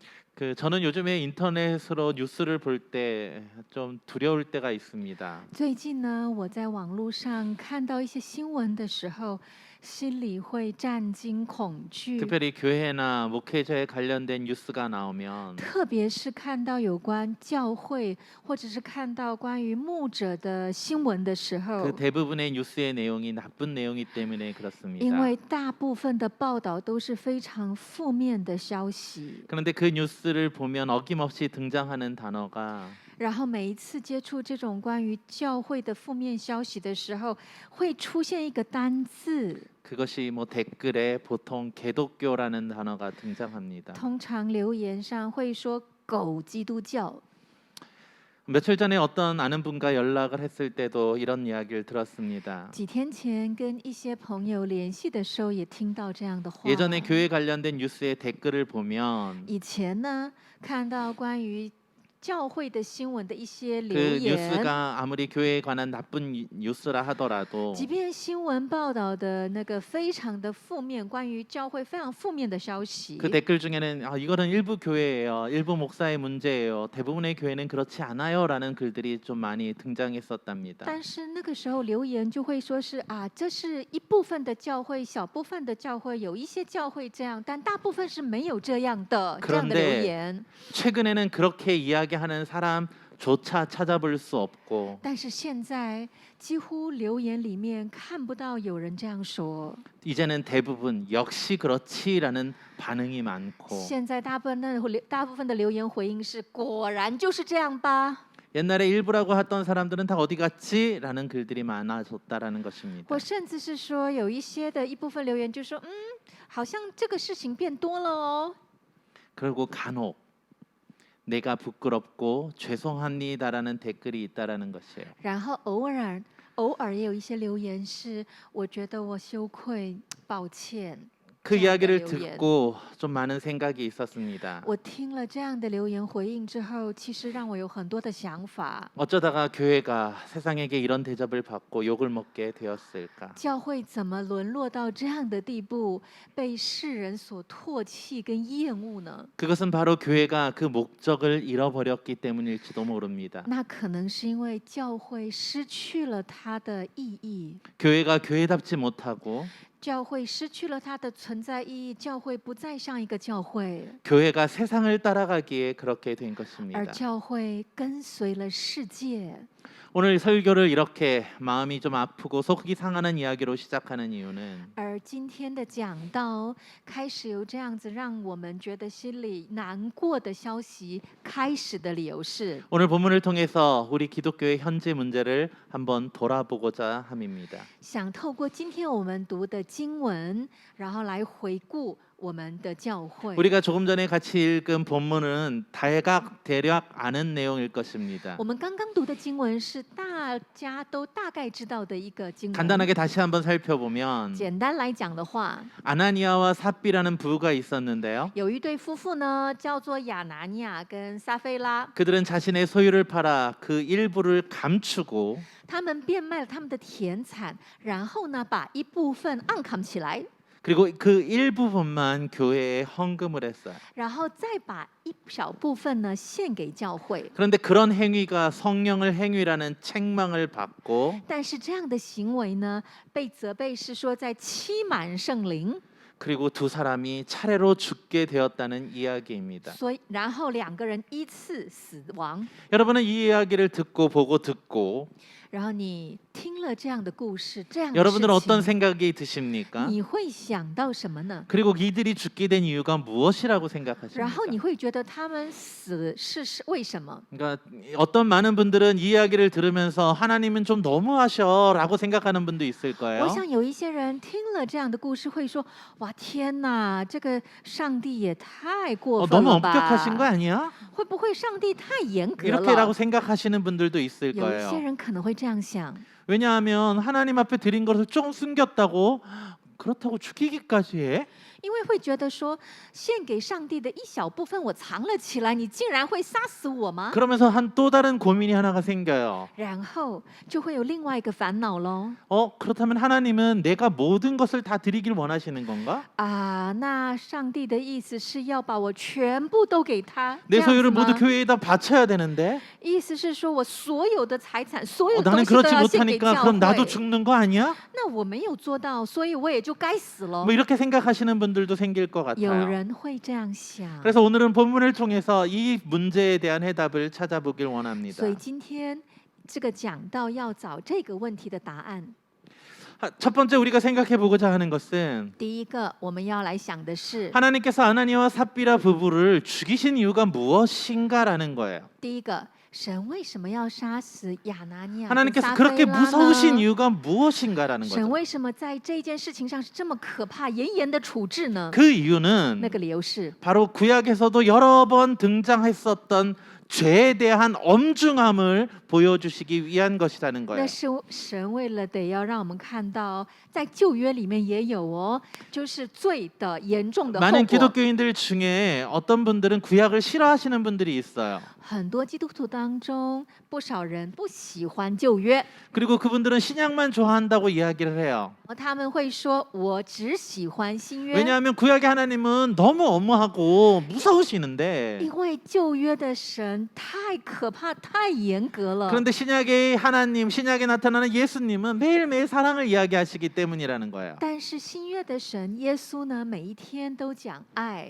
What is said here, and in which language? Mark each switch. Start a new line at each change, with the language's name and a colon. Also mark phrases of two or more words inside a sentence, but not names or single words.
Korean: 저는 요즘에 인터넷으로 뉴스를 볼 때 좀 두려울 때가 있습니다.
Chinese: 最近呢，我在网络上看到一些新闻的时候，心里会战惊恐惧。
Korean: 특별히 교회나 목회자에 관련된 뉴스가 나오면
Chinese: 特别是看到有关教会，或者是看到关于牧者的新闻的时
Korean: 그
Chinese: 候，
Korean: 대부분의 뉴스의 내용이 나쁜 내용이기 때문에
Chinese: 因
Korean: 그렇습니다.
Chinese: 为大部分的报道都是非常负面的消息，
Korean: 그런데 그 뉴스를 보면 어김없이 등장하는 단어가
Chinese: 然后每一次接触这种关于教会的负面消息的时候，会出现一个单字，
Korean: 그것이 뭐 댓글에 보통 개독교라는 단어가 등장합니다.
Chinese: 通常留言上会说“狗基督教”。
Korean: 며칠 전에 어떤 아는 분과 연락을 했을 때도 이런 이야기를 들었습니다.
Chinese: 几天前跟一些朋友联系的时候，也听到这样的话。
Korean: 예전에 교회 관련된 뉴스의 댓글을 보면
Chinese: 以前呢，看到关于教会的新闻的一些留
Korean: 그
Chinese: 言，
Korean: 뉴스가 아무리 교회에 관한 나쁜 뉴스라 하더라도
Chinese: 即便新闻报道的那个非常的负面，关于教会非常负面的消息，
Korean: 그 댓글 중에는 이거는 일부 교회예요, 일부 목사의 문제예요, 대부분의 교회는 그렇지 않아요라는 글들이 좀 많이 등장했었답니다.
Chinese: 但是那个时候留言就会说是啊，这是一部分的教会，小部分的教会，有一些教会这样，但大部分是没有这样的这样的留
Korean: 그런데
Chinese: 言。
Korean: 최근에는 그렇게 이야기하는 사람조차 찾아볼 수 없고
Chinese: 但是现在几乎留言里面看不到有人这样说。
Korean: 이제는 대부분 역시 그렇지라는 반응이 많고
Chinese: 现在大部分的留言回应是果然就是这样吧，
Korean: 옛날에 일부라고 했던 사람들은 다 어디 갔지라는 글들이 많아졌다라는 것입니다.
Chinese: 或甚至是说有一部分留言就说好像这个事情变多了哦。
Korean: 그리고 간혹 내가 부끄럽고 죄송합니다라는 댓글이 있다라는 것이에요.
Chinese: 然后偶尔也有一些留言是我觉得我羞愧，抱歉。
Korean: 그
Chinese: 这样的
Korean: 이야기를
Chinese: 留言，
Korean: 듣고 좀 많은 생각이 있었습니다.
Chinese: 我听了这样的留言回应之后，其实让我有很多的想法。
Korean: 어쩌다가 교회가 세상에게 이런 대접을 받고 욕을 먹게 되었을까?
Chinese: 教会怎么沦落到这样的地步，被世人所唾弃跟厌恶呢？
Korean: 그것은 바로 교회가 그 목적을 잃어버렸기 때문일지도 모릅니다.
Chinese: 那可能是因为教会失去了它的意义，
Korean: 교회가 교회답지 못하고
Chinese: 教会失去了它的存在意义，教会不再像一个教会，
Korean: 교회가 세상을 따라가기에 그렇게 된
Chinese: 而
Korean: 것입니다.
Chinese: 教会跟随了世界。
Korean: 오늘 설교를 이렇게 마음이 좀 아프고 속이 상하는 이야기로 시작하는 이유는
Chinese: 而今天的讲道开始由这样子让我们觉得心里难过的消息开始的理由是，
Korean: 오늘 본문을 통해서 우리 기독교의 현재 문제를 한번 돌아보고자 함입니다.
Chinese: 想透过今天我们读的经文，然后来回顾我们的教会。
Korean: 우리가 조금 전에 같이 읽은 본문은 대략 아는 내용일 것입니다.
Chinese: 我们刚刚读的经文是大家都大概知道的一个经文。
Korean: 간단하게 다시 한번 살펴보면
Chinese: 简单来讲的话，
Korean: 아나니아와 삽비라는 부부가 있었는데요.
Chinese: 有一对夫妇呢，叫做亚拿尼亚跟撒菲拉，
Korean: 그들은 자신의 소유를 팔아 그 일부를 감추고
Chinese: 他们变卖了他们的田产，然后呢，把一部分暗扛起来，
Korean: 그리고 그 일부분만 교회에 헌금을 했어요.
Chinese: 然后再把一小部分呢献给教会。
Korean: 그런데 그런 행위가 성령을 행위라는 책망을 받고
Chinese: 但是这样的行为呢，被责备是说在欺瞒圣灵，
Korean: 그리고 두 사람이 차례로 죽게 되었다는 이야기입니다.
Chinese: 所以然后两个人依次死亡。
Korean: 여러분은 이 이야기를 듣고 보고 듣고
Chinese: 然后你听了这样的故事，这样的
Korean: 여러분들은
Chinese: 事
Korean: 어떤
Chinese: 情，
Korean: 생각이 드십니까?
Chinese: 你会想到什么呢？
Korean: 그리고 이들이 죽게 된 이유가 무엇이라고
Chinese: 然后
Korean: 생각하십니까?
Chinese: 你会觉得他们死是为什么？
Korean: 그러니까 어떤 많은 분들은 이 이야기를 들으면서 하나님은 좀 너무하셔라고 생각하는 분도 있을
Chinese: 我
Korean: 거예요.
Chinese: 想有一些人听了这样的故事会说：“哇，天哪，这个上帝也太过分
Korean: 너무
Chinese: 了
Korean: 엄격하신 거
Chinese: 吧？
Korean: 아니야?
Chinese: 会不会上帝太严格
Korean: 이렇게라고
Chinese: 了？”
Korean: 생각하시는 분들도 있을
Chinese: 有一些
Korean: 거예요.
Chinese: 人可能会这样想，
Korean: 왜냐하면 하나님 앞에 드린 것을 조금 숨겼다고 그렇다고 죽이기까지 해?
Chinese: 因为会觉得说，献给上帝的一小部分我藏了起来，你竟然会杀死我吗？
Korean: 그러면서 한 또 다른 고민이 하나가 생겨요.
Chinese: 然后就会有另外一个烦恼喽。
Korean: 그렇다면 하나님은 내가 모든 것을 다 드리길 원하시는 건가?
Chinese: 那上帝的意思是要把我全部都给他，这
Korean: 내
Chinese: 样子
Korean: 소유를
Chinese: 吗？
Korean: 모두 교회에다 바쳐야 되는데
Chinese: 意思是说我所有的财产、所有的
Korean: 나는
Chinese: 东西都
Korean: 그렇지
Chinese: 要献给
Korean: 못하니까
Chinese: 教
Korean: 그럼 나도
Chinese: 会。
Korean: 죽는 거 아니야?
Chinese: 那我没有做到，所以我也就该死了。
Korean: 뭐 이렇게 생각하시는 분들도 생길 것
Chinese: 有
Korean: 같아요.
Chinese: 人会这样想。
Korean: 그래서 오늘은 본문을 통해서 이 문제에 대한 해답을 찾아보길 원합니다.
Chinese: 所以今天这个讲到要找这个问题的答案。
Korean: 첫 번째 우리가 생각해 보고자 하는 것은
Chinese: 第一个，我们要来想的是，
Korean: 하나님께서 아나니아와 삽비라 부부를 죽이신 이유가 무엇인가라는 거예요.
Chinese: 第一个，神为什么要杀死亚拿尼亚跟
Korean: 하나님께서
Chinese: 撒
Korean: 그렇게
Chinese: 非拉
Korean: 무서우신
Chinese: 呢？
Korean: 이유가 무엇인가라는
Chinese: 神
Korean: 거죠.
Chinese: 为什么在这件事情上是这么可怕、严严的处置呢？
Korean: 그 이유는
Chinese: 那个理由是，
Korean: 바로 구약에서도 여러 번 등장했었던 죄에 대한 엄중함을 보여주시기 위한 것이라는
Chinese: 那
Korean: 거예요.
Chinese: 是神为了得要让我们看到，在旧约里面也有哦，就是罪的严重的后
Korean: 많은
Chinese: 果。
Korean: 기독교인들 중에 어떤 분들은 구약을 싫어하시는 분들이 있어요.
Chinese: 很多基督徒当中，不少人不喜欢旧约，
Korean: 그리고 그분들은 신약만 좋아한다고 이야기를 해요.
Chinese: 他们会说：“我只喜欢新约。”
Korean: 왜냐하면 구약의 하나님은 너무 엄하고 무서우시는데
Chinese: 因为旧约的神太可怕、太严格了。
Korean: 그런데 신약의 하나님, 신약에 나타나는 예수님은 매일매일 사랑을 이야기하시기 때문이라는 거예요.
Chinese: 但是新约的神耶稣呢，每一天都讲爱，